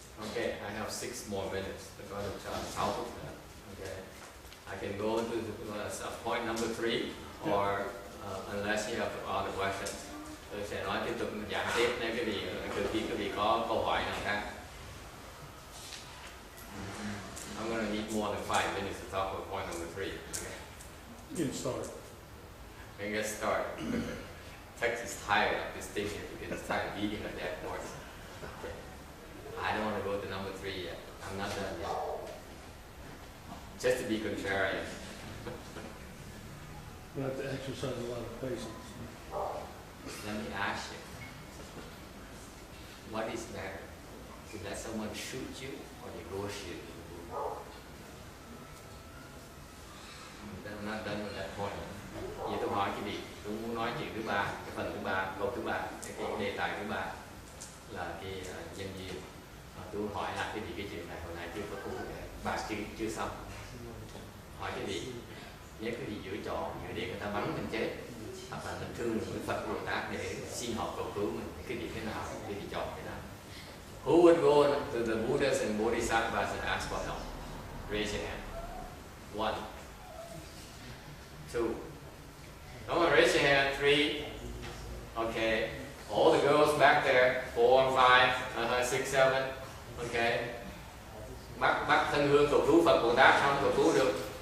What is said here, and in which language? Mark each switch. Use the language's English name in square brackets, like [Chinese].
[English] Okay, I have 6 more minutes. We're going to try [Vietnamese] 6 phút nữa. [English] Okay. I can go into point number 3, or unless you have other questions. [Vietnamese] Tôi sẽ nói tiếp tục giảng tiếp nếu quý vị có câu hỏi nào khác. [English] I'm going to need more than 5 minutes to talk about point number 3. Okay. You can start. And get started. Tex is tired of this thing here because it's tired of eating like that horse. Okay. I don't want to go to number 3 yet. I'm not done yet. Just to be contrarian. You have to exercise a lot of patience. Let me ask you, what is better? To let someone shoot you or negotiate with you? I'm not done with that point. [Vietnamese] Giờ tôi hỏi quý vị, tôi muốn nói chuyện thứ ba, cái phần thứ ba, câu thứ ba, cái đề tài thứ ba là cái nhân duyên. Tôi hỏi lại quý vị cái chuyện này hồi nãy chưa có cụ thể, bà chưa xong. Hỏi quý vị, nếu quý vị giữa để người ta bắn mình chết, hoặc là mình thương người Phật Bồ Tát để xin họ cầu cứu mình, cái gì thế nào, quý vị chọn thế nào? [English] Who would go to the Buddhas and Bodhisattvas and ask for help? Raise your hand. 1, 2. Come on, raise your hand. 3. Okay. All the girls back there. 4, 5, 6, 7. Okay. [Vietnamese] Bác thân hương cầu cứu Phật Bồ Tát sao cầu cứu được?